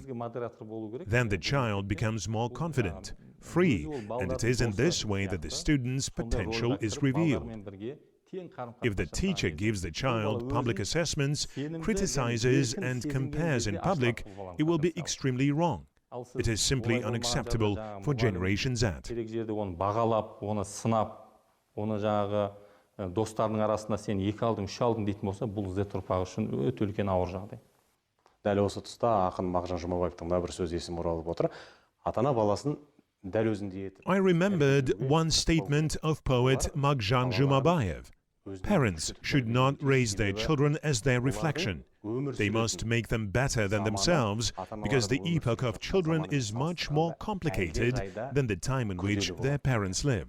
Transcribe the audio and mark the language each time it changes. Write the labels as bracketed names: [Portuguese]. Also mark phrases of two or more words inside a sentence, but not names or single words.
[English] Then the child becomes more confident, free, and it is in this way that the student's potential is revealed. If the teacher gives the child public assessments, criticizes and compares in public, it will be extremely wrong. It is simply unacceptable for Generation Z. [Kazakh] Оны жаңағы достарының арасында сен 2 алдың, 3 алдың дейтін болса, бұл Z ұрпағы үшін өте үлкен ауыр жағдай. Дәл осы тұста ақын Мағжан Жұмабаевтың да бір сөз есіме оралып отыр. Ата-ана баласын дәл өзіндей етіп. [English] I remembered one statement of poet Maqjan Jumabayev. Parents should not raise their children as their reflection. They must make them better than themselves, because the epoch of children is much more complicated than the time in which their parents lived.